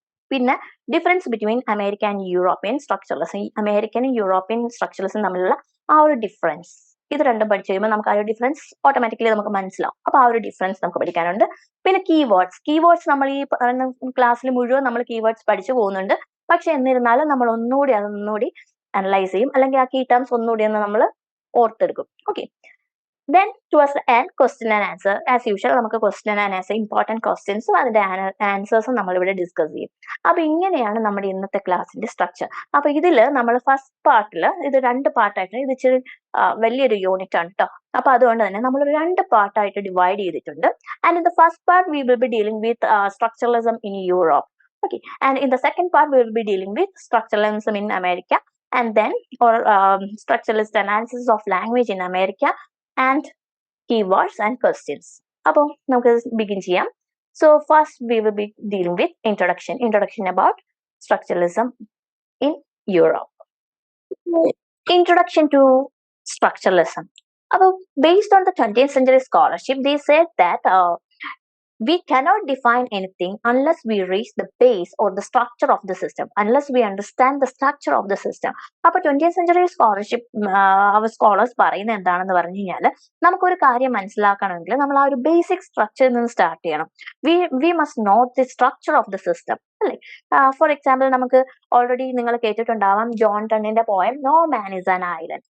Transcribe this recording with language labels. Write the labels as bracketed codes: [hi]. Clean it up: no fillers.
[ml] പിന്നെ [en] difference between American and European structuralism, [ml] ഈ അമേരിക്കനും European structuralism തമ്മിലുള്ള ആ ഒരു ഡിഫറൻസ്, ഇത് രണ്ടും പഠിച്ചു കഴിയുമ്പോൾ നമുക്ക് ആ ഒരു ഡിഫറൻസ് ഓട്ടോമാറ്റിക്കലി നമുക്ക് മനസ്സിലാവും. അപ്പൊ ആ ഒരു ഡിഫറൻസ് നമുക്ക് പഠിക്കാനുണ്ട്. പിന്നെ കീവേഡ്സ് നമ്മൾ ഈ ക്ലാസ്സിൽ മുഴുവൻ നമ്മൾ കീവേഡ്സ് പഠിച്ചു പോകുന്നുണ്ട്. പക്ഷെ എന്നിരുന്നാലും നമ്മൾ അതൊന്നുകൂടി അനലൈസ് ചെയ്യും, അല്ലെങ്കിൽ ആ കീ ടേംസ് ഒന്നുകൂടി ഒന്ന് നമ്മൾ ഓർത്തെടുക്കും. [en] Okay, then towards the end, question and answer. As usual, [ml] നമുക്ക് [en] question and answer, important questions [ml] അതിന്റെ ആൻസേഴ്സും നമ്മൾ ഇവിടെ ഡിസ്കസ് ചെയ്യും. അപ്പൊ ഇങ്ങനെയാണ് നമ്മുടെ ഇന്നത്തെ ക്ലാസ്സിന്റെ സ്ട്രക്ചർ. അപ്പൊ ഇതിൽ നമ്മൾ ഫസ്റ്റ് പാർട്ടിൽ ഇത് 2 പാർട്ടായിട്ട്, ഇത് ഇച്ചിരി വലിയൊരു യൂണിറ്റ് ആണ് കേട്ടോ. അപ്പൊ അതുകൊണ്ട് തന്നെ നമ്മൾ 2 പാർട്ടായിട്ട് ഡിവൈഡ് ചെയ്തിട്ടുണ്ട്. [en] And in the first part we will be dealing with structuralism in Europe. Okay, and in the second part we will be dealing with structuralism in America, and then structuralist analysis of language in America, and keywords and questions. [ml] അപ്പോൾ നമുക്ക് begin ചെയ്യാം. [en] So first we will be dealing with introduction about structuralism in Europe. Introduction to structuralism. അപ്പോൾ based on the 20th century scholarship, they said that we cannot define anything unless we reach the base or the structure of the system, unless we understand the structure of the system. [ml] അപ്പോൾ 20th century scholarship scholars പറയുന്നത് എന്താണെന്ന് പറഞ്ഞു കഴിഞ്ഞാൽ, നമുക്കൊരു കാര്യം മനസ്സിലാക്കണമെങ്കിൽ നമ്മൾ ആ ഒരു ബേസിക് സ്ട്രക്ചറിൽ നിന്ന് സ്റ്റാർട്ട് ചെയ്യണം. [en] we must know the structure of the system, [ml] അല്ലേ? ഫോർ എക്സാമ്പിൾ, നമുക്ക് ഓൾറെഡി നിങ്ങൾ കേട്ടിട്ടുണ്ടാവാം John ടണ്ണിന്റെ poem [en] No man is an island.